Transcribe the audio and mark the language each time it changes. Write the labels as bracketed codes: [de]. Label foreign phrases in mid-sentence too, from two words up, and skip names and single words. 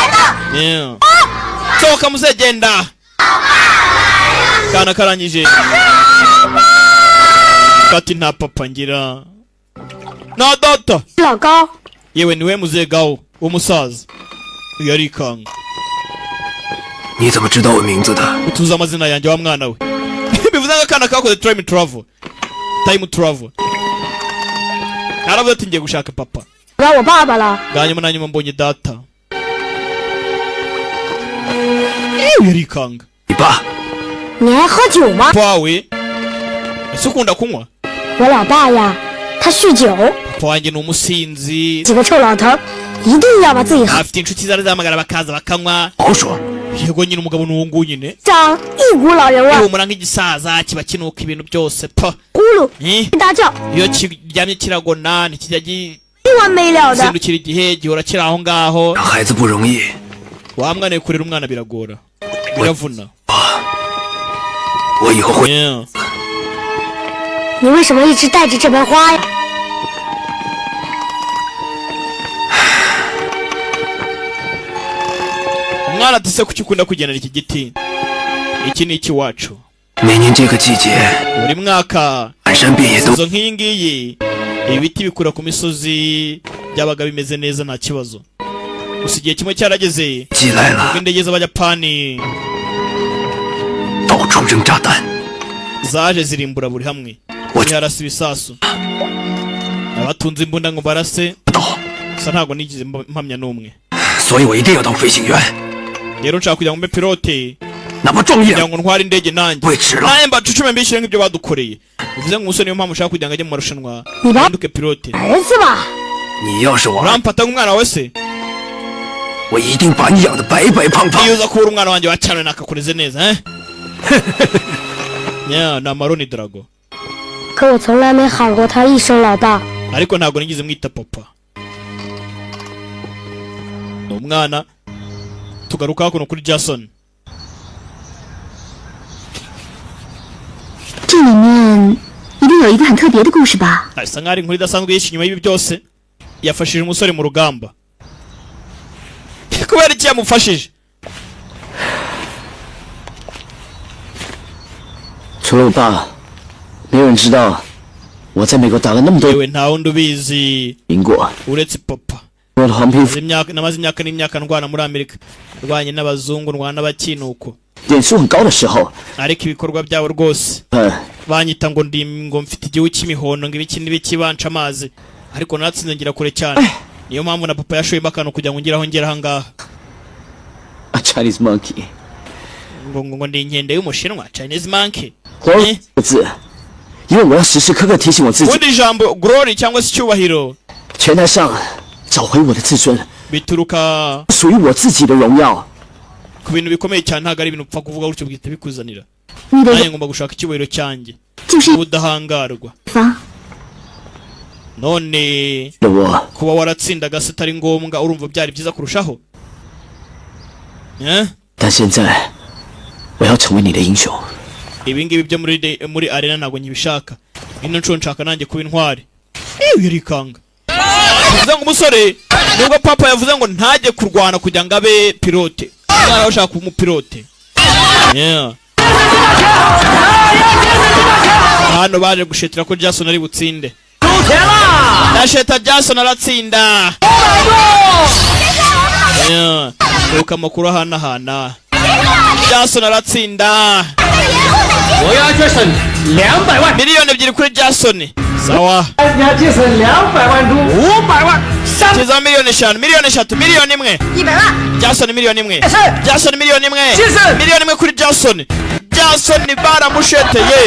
[rw] sohoka muzegenda kana karangije kati nta papa ngira na data yewe niwe muzee Gao umusaza yarikanga [zh] 你怎么知道我名字的？ [rw] utuza amazina yanjye wa mwana we bivuze ngo kana kakoze [en] time travel [rw] naravuze ati ngiye gushaka papa ganyuma na nyuma mbonye data yarikanga [zh] 你爸，你爱喝酒吗？ [rw] pawe ese ukunda kunywa [zh] 我老爸呀，他酗酒， [rw] papa wanjye ni umusinzi [zh] 几个臭老头一定要把自己喝 [rw] afite inshuti zaramagara bakaza bakanywa [zh] 好说。 [rw] yego nyine umugabo n'uwo nguwo nyine [zh] 长一股老人味， [rw] ihumura nk'igisaza kiba kinuka ibintu byose pa [zh] 咕噜大叫， [rw] iyo kiryamye kiragona ntikijya [zh] 没完没了的。 [rw] gizindukira igihe gihora kiri aho ngaho [zh] 养孩子不容易， [rw] wa mwana kurera umwana biragora biravuna [zh] 我以后会。 yeah. 你为什么一直带着这盆花呀？ [rw] umwana ati se kuki ukunda kugenera iki giti iki ni ikiwacu [zh] 每年这个季节， [rw] buri mwaka [zh] 满山遍野都 [rw] izo nk'iyi ngiyi ibiti bikura ku misozi byabaga bimeze neza nta kibazo gusa igihe kimwe cyarageze [zh] 寄来了， [rw] indege z'abayapani [zh] 到处扔炸弹。 [rw] zaje zirimbura buri hamwe ziharasa ibisasu abatunze imbunda ngo barase [zh] 不到， [rw] gusa ntabwo nigize mpamya n'umwe [zh] 所以我一定要当飞行员， [rw] rero nshaka kugira ngo mbe pilote [zh] 哪怕壮一 [rw] kugira [zh] 点， [rw] ngo ntware indege nanjye [zh] 我也值了。 [rw] nanjye mbacucume mbishyire nk'ibyo badukoreye bivuze ngo umusore niyo mpamvu ushaka kugira ngo ajye mu marushanwa ahinduke pilote [zh] 儿子吧，你要是我儿， [rw] urampata nk'umwana wawe se [zh] 我一定把你养得白白胖胖。 [rw] iyo uza kubura umwana wanjye wacana nakakureze neza yeah, ni amaroni drago [zh] 可我从来没喊过他一声老大。 [rw] ariko ntabwo nigeze mwita papa. Ni umwana. Tugaruka hakuno kuri Jason. [zh] 这里面一定有一个很特别的故事吧？ [rw] Asa nk'ari inkuru idasanzwe yishe inyuma y'ibi byose. Yafashije umusore mu rugamba. Kubera iki yamufashije? [zh] 除了我爸，没有人知道我在美国打了那么多 [rw] Yewe nta wundi ubizi [zh] 赢过。 [rw] uretse papa. [zh] 我的黄皮肤 [rw] Namaze imyaka n'imyaka ndwana muri Amerika. Ndwanye n'abazungu, ndwana n'abakinuko. 点数很高的时候， Ariko ibikorwa byabo rwose. Banyita ngo ngo mfite igihu cy'imihondo ngo ibiki n'ibiki banca amazi. Ariko natsinze ngira kure cyane. Niyo mpamvu na papa yashoyemo akantu kugira ngo ngeraho ngera ahangaha. [en] A Chinese monkey。 [rw] ngo ndi inkende y'umushinwa [en] Chinese monkey. [zh] 字，因为我要时时刻刻提醒我自己。 [rw] Ubundi ijambo glory cyangwa se icyubahiro [zh] 拳台上找回我的自尊， [rw] bituruka [zh] 属于我自己的荣耀。 [rw] ku bintu bikomeye cyane, ntabwo ari ibintu upfa kuvuga gutyo bwite bikuzanira. [zh] 你的 [rw] Nanjye ngomba gushaka icyubahiro cyanjye [zh] 就是 [rw] ubudahangarwa. [zh] 方， [rw] None [zh] 我 [rw] kuba waratsindaga se atari ngombwa, urumva byari byiza kurushaho. [zh] 但现在我要成为你的英雄。 [rw] Ibi ngibi byo muri arena ntabwo nyibishaka. Ino nshuro nshaka nanjye kuba intwari. Yarikanga. Bivuze ngo umusore nubwo papa yavuze ngo ntajye kurwana kugira ngo abe pilote. Umwana ashaka kuba umupilote. Yeah. Hano baje gushetera ko Jason ari butsinde. Nasheta Jason aratsinda. Yeah. Uka makuru hana. Jason aratsinda. [zh] 我要决胜200万， [rw] Miliyoni ebyiri kuri Jason. Sawa. [zh] 你要决胜200万中500万，300。 [rw] Kiza miliyoni 5, miliyoni 3, miliyoni 1. [zh] 100 万， [rw] Jason miliyoni 1. Jason. Jason miliyoni 1. Jason. Miliyoni 1 kuri Jason. Jason baramusheteye.